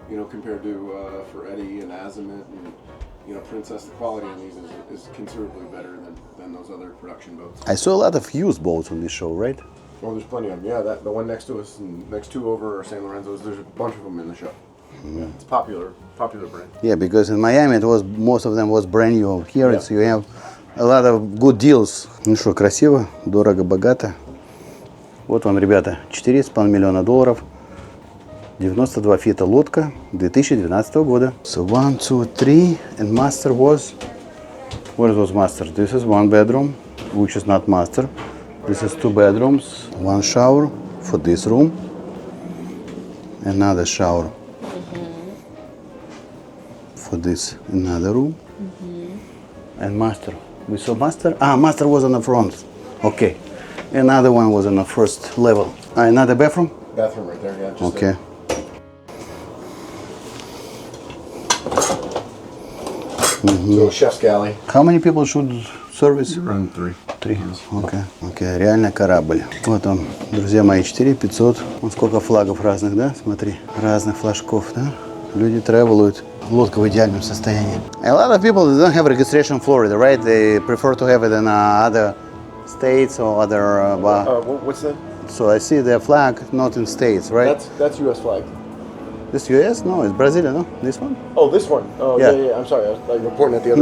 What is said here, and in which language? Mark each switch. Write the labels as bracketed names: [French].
[English] Compared to Ferretti and Azimuth and Princess, the quality on these is considerably better than those other production boats. I saw a lot of used boats on this show, right? Oh, there's plenty of them. Yeah, the one next to us and next two over are Sanlorenzo's. There's a bunch of them in the show. Yeah, it's popular brand. Yeah, because in Miami most of them was brand new. Here Yeah. it's, you have a lot of good deals. [Russian] Ну что, красиво, дорого, богато. Вот вам, ребята, 4,5 миллиона долларов. 92 фита лодка 2012 года. [English] So 1, 2, 3, and master was, where was master? This is 1 bedroom, which is not master. This is 2 bedrooms, 1 shower for this room, another shower for this another room, and master. We saw master. Master was on the front. Okay, another one was on the first level. Another bathroom. Bathroom right there. Yeah. Just Okay. So chef's galley. How many people should service? Run 3. [Russian] 3. Окей. Реально корабль. Вот он, друзья мои, 4500. Вот сколько флагов разных, да? Смотри, разных флажков, да? Люди тревелуют. Лодка в идеальном состоянии. [English] A lot of people don't have registration in Florida, right? They prefer to have it in other states or other. What's that? So I see their flag not in states, right? That's U.S. flag. This US? No, it's Brazilian, no? This one? Oh, this one. Oh, Yeah. yeah. I'm sorry. I was reporting at the other